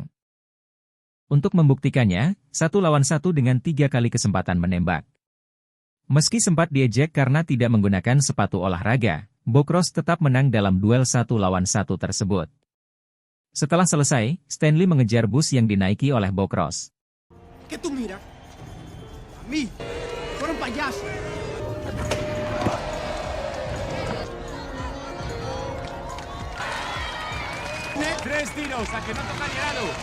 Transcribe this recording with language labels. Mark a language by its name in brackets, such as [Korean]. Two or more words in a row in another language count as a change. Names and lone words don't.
[Indonesian] Untuk membuktikannya, 1 lawan 1 dengan 3 kali kesempatan menembak. Meski sempat diejek karena tidak menggunakan sepatu olahraga, Bokros tetap menang dalam duel 1 lawan 1 tersebut. Setelah selesai, Stanley mengejar bus yang dinaiki oleh Bokros. [Spanish] ¿Qué tú miras? A mí. Fueron payasos. Tres tiros, a que no toca ni lado.